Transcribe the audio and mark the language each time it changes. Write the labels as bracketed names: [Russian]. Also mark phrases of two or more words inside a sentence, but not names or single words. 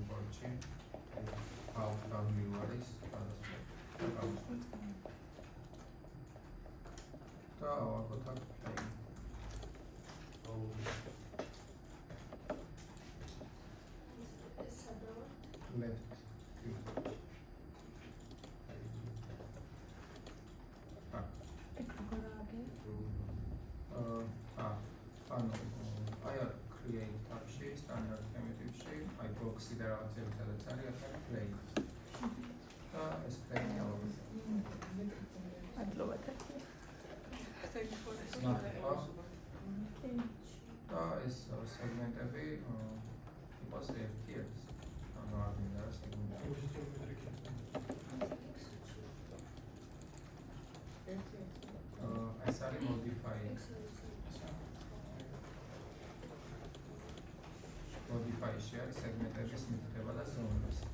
[Georgian] კორჩი ავტომობილი არის და ავაგოთ აქ plane [English] left create tabში standard primitive-ში [Georgian] აი box-ი და რაღაცები სადაც არის ახლა plane და ეს plane ავაგოთ და ეს სეგმენტები იყოს ერთი ანუ არ მინდა რა სეგმენტები ეს არის modify-ში არის სეგმენტების მითხრება და ზონების